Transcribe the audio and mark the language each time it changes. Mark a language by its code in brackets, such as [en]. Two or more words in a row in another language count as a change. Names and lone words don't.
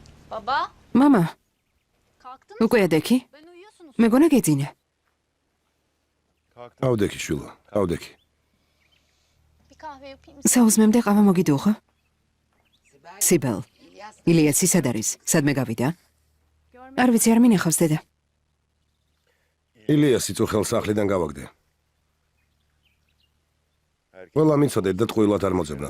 [tr] Baba, [ka] მამა, [tr] kalktın mı? [ka] უკვე ადექი? [tr] Ben uyuyorsunuz. [ka] მეგონა გეძინე. ავდექი შვილო, ავდექი. [tr] Bir kahve yapayım mı? [ka] საუზმემდე ყავა მოგიდუხო? სიბელ. ილიასი სად არის? სადმე გავიდა? არ ვიცი, არ მინახავს დედა. ილიასი წუხელ სახლიდან გავაგდე. ყველა მიცოდეთ და ტყუილად არ მოძებნოთ.